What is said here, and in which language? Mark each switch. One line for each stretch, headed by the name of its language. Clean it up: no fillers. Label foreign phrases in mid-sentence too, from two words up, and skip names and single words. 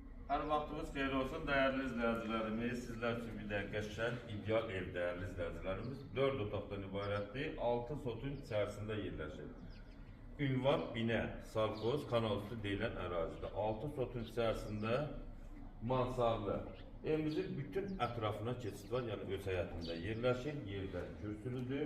Turkish: Her vaktimiz xeyir olsun değerli izleyicilerimiz. Sizler için bir de geçen ideal ev değerli izleyicilerimiz.
Azerbaijani: 4 otaqdan ibarətdir. 6 sotun
Turkish: içerisinde yerleşir.
Azerbaijani: Ünvan bine, Salkoz, kanalüstü deyilən ərazidə.
Turkish: 6 sotun içerisinde mansarlı.
Azerbaijani: Evimizin bütün ətrafına keçid var, yəni öz həyətində yerləşir, yerdən kürsülüdür.